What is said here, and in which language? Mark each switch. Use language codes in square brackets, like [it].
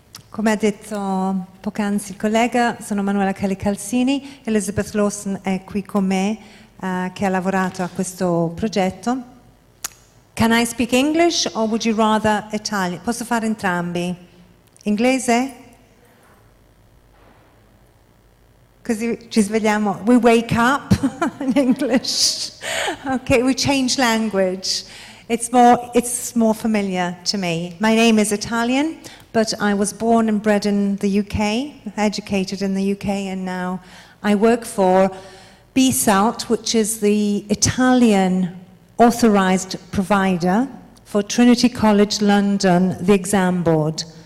[it] Come ha detto poc'anzi il collega, sono Manuela Kelly Calzini, Elizabeth Lawson è qui con me, che ha lavorato a questo progetto. [en] Can I speak English or would you rather Italian? [it] Posso fare entrambi? Inglese? Così ci svegliamo, [en] we wake up in English. Okay, we change language. It's more familiar to me. My name is Italian, but I was born and bred in the UK, educated in the UK, and now I work for BSALT, which is the Italian authorized provider for Trinity College London, the exam board.